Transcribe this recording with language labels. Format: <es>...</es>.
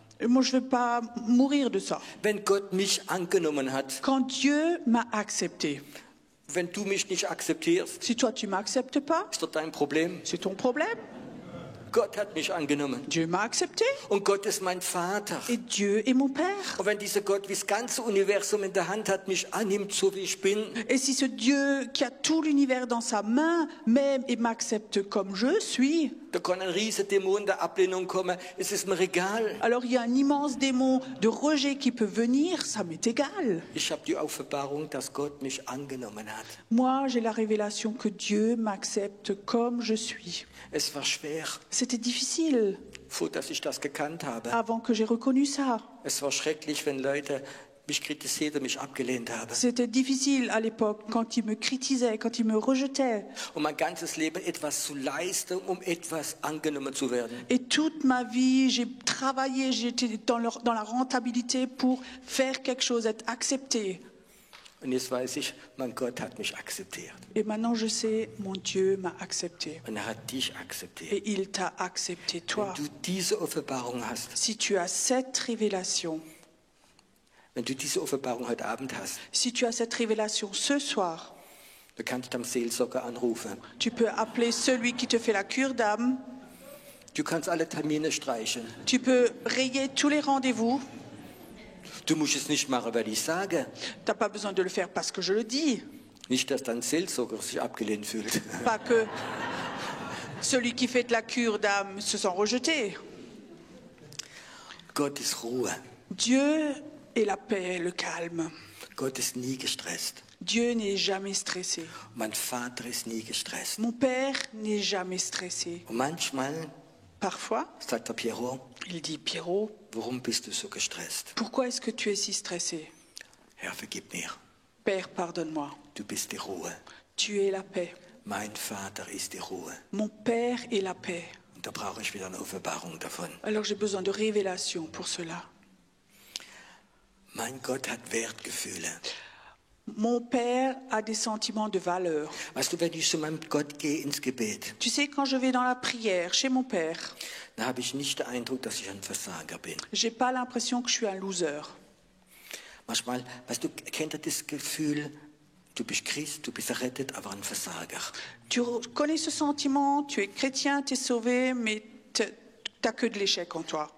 <fr>Et moi, je ne vais pas mourir de ça.</fr> <de>Wenn Gott mich angenommen hat,</de> <fr>Quand Dieu m'a accepté,</fr> <de>wenn du mich nicht akzeptierst,</de> <fr>si toi tu m'acceptes pas,</fr> <de>ist das dein Problem.</de> <fr>c'est ton problème.</fr> <de>Gott hat mich angenommen.</de> <fr>Dieu m'a accepté</fr> <de>Und Gott ist mein Vater.</de> <fr>et Dieu est mon Père.</fr> <de>Und wenn dieser Gott, wie das ganze Universum in der Hand hat, mich annimmt, so wie ich bin,</de> <fr>Et si ce Dieu qui a tout l'univers dans sa main m'aime et m'accepte comme je suis,</fr> <de>da kann ein riesiger Dämon der Ablehnung kommen. Es ist mir egal.</de> <fr>alors il y a un immense démon de rejet qui peut venir, ça m'est égal.</fr> <de>Ich habe die Offenbarung, dass Gott mich angenommen hat.</de> <fr>Moi, j'ai la révélation que Dieu m'accepte comme je suis.</fr> <de>Es war schwer,</de> <fr>C'était difficile</fr> <de>vor dass ich das gekannt habe.</de> <fr>avant que j'ai reconnu ça.</fr> <de>Es war schrecklich, wenn Leute mich kritisiert und mich abgelehnt haben.</de> <fr>C'était difficile à l'époque quand ils me critisaient, quand ils me rejetaient.</fr> <de>Um mein ganzes Leben etwas zu leisten, um etwas angenommen zu werden.</de> <fr>Et toute ma vie, j'ai travaillé, j'étais dans la rentabilité pour faire quelque chose, être accepté.</fr> <de>Und jetzt weiß ich, mein Gott hat mich akzeptiert.</de> <fr>Et maintenant, je sais, mon Dieu m'a accepté.</fr> <de>Und er hat dich akzeptiert.</de> <fr>Et il t'a accepté, toi.</fr> <de>Wenn du diese Offenbarung hast,</de> <fr>Si tu as cette révélation,</fr> <de>wenn du diese Offenbarung heute Abend hast,</de> <fr>si tu as cette révélation ce soir,</fr> <de>dann kannst du am Seelsorger anrufen.</de> <fr>tu peux appeler celui qui te fait la cure d'âme,</fr> <de>Du kannst alle Termine streichen.</de> <fr>tu peux rayer tous les rendez-vous.</fr> <de>Du musst es nicht machen, weil ich sage.</de> <fr>Tu n'as pas besoin de le faire parce que je le dis.</fr> <de>Nicht, dass dein Seelsorger sich abgelehnt fühlt.</de> <fr>Pas que celui qui fait de la cure d'âme se sent rejeté.</fr> <de>Gott ist Ruhe.</de> <fr>Dieu est la paix, le calme.</fr> <de>Gott ist nie gestresst.</de> <fr>Dieu n'est jamais stressé.</fr> <de>Mein Vater ist nie gestresst.</de> <fr>Mon Père n'est jamais stressé.</fr> <de>Und manchmal</de> <fr>Parfois,</fr> <de>sagt der Pierrot,</de> <fr>il dit, Pierrot,</fr> <de>warum bist du so gestresst?</de> <fr>pourquoi est-ce que tu es si stressé?</fr> <de>Herr, vergib mir.</de> <fr>Père, pardonne-moi.</fr> <de>Du bist die Ruhe.</de> <fr>Tu es la paix.</fr> <de>Mein Vater ist die Ruhe.</de> <fr>Mon Père est la paix.</fr> <de>Und da brauche ich wieder eine Offenbarung davon.</de> <fr>Alors j'ai besoin de révélation pour cela.</fr> <de>Mein Gott hat Wertgefühle.</de> <fr>Mon Père a des sentiments de valeur.</fr> <de>Weißt du, wenn ich zu meinem Gott gehe ins Gebet,</de> <fr>Tu sais, quand je vais dans la prière chez mon Père,</fr> <de>dann habe ich nicht den Eindruck, dass ich ein Versager bin.</de> <fr>j'ai pas l'impression que je suis un loser.</fr> <de>Manchmal, weißt du, kennt ihr das Gefühl, du bist Christ, du bist errettet, aber ein Versager.</de> <fr>Tu connais ce sentiment, tu es chrétien, tu es sauvé, mais tu n'as que de l'échec en toi.</fr>